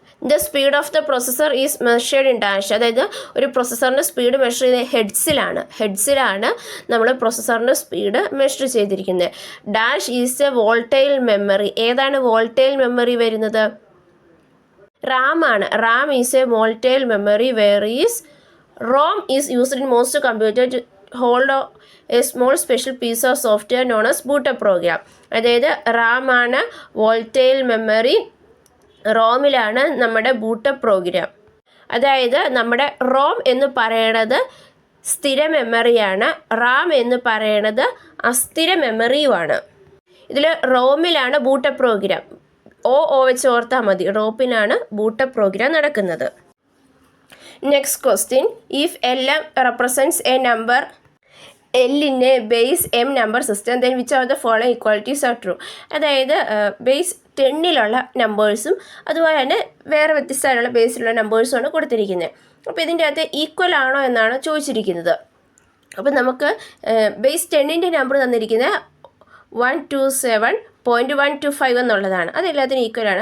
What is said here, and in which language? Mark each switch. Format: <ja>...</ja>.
<en>The speed of the processor is measured in dash.</en> <ml>അതായത് ഒരു പ്രൊസസ്സറിൻ്റെ speed measure ചെയ്യുന്നത് ഹെഡ്സിലാണ് നമ്മൾ പ്രൊസസ്സറിൻ്റെ സ്പീഡ് മെഷർ ചെയ്തിരിക്കുന്നത്.</ml> <en>Dash is a volatile memory.</en> <ml>ഏതാണ് വോൾട്ടൈൽ മെമ്മറി വരുന്നത്? റാം ആണ്.</ml> <en>RAM is a volatile memory where is ROM is used in most computers to hold a small special piece of software known as bootup program.</en> <ml>അതായത് റാം ആണ് volatile memory, റോമിലാണ് നമ്മുടെ boot-up programme. അതായത് നമ്മുടെ Rome എന്ന് പറയണത് സ്ഥിര മെമ്മറിയാണ്, റാം എന്ന് പറയണത് അസ്ഥിര മെമ്മറിയുമാണ്. ഇതിൽ റോമിലാണ് ബൂട്ടപ്പ് പ്രോഗ്രാം, ഓ വെച്ച് ഓർത്താൽ മതി, റോപ്പിലാണ് ബൂട്ടപ്പ് പ്രോഗ്രാം നടക്കുന്നത്.</ml> <en>Next question, if LM represents a number L in a base M number system, then which are the following equalities are true?</en> <ml>അതായത് ബേസ് 10ലുള്ള നമ്പേഴ്സും അതുപോലെ തന്നെ വേറെ വ്യത്യസ്തമായിട്ടുള്ള ബേസിലുള്ള നമ്പേഴ്സുമാണ് കൊടുത്തിരിക്കുന്നത്. അപ്പോൾ ഇതിൻ്റെ അകത്ത് ഈക്വൽ ആണോ എന്നാണ് ചോദിച്ചിരിക്കുന്നത്. അപ്പോൾ നമുക്ക് ബേസ് 10ൻ്റെ നമ്പർ തന്നിരിക്കുന്നത് 127.125 എന്നുള്ളതാണ്. അതെല്ലാത്തിനും ഈക്വലാണ്.</ml>